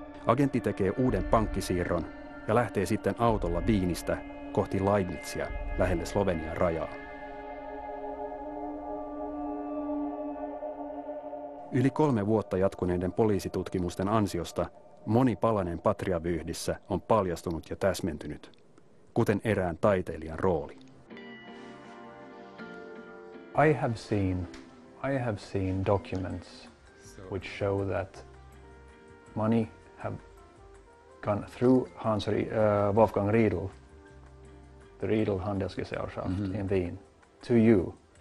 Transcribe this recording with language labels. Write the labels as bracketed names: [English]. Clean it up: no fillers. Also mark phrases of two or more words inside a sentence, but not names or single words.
[Finnish] Agentti tekee uuden pankkisiirron ja lähtee sitten autolla Wienistä kohti Leibnizia lähelle Slovenian rajaa. Yli 3 vuotta jatkuneiden poliisitutkimusten ansiosta moni palanen Patria-vyyhdissä on paljastunut ja täsmentynyt, kuten erään taiteilijan rooli. [English] I have seen documents which show that money have gone through Wolfgang Riedl, the Riedl Handelsgesellschaft in Wien, to you.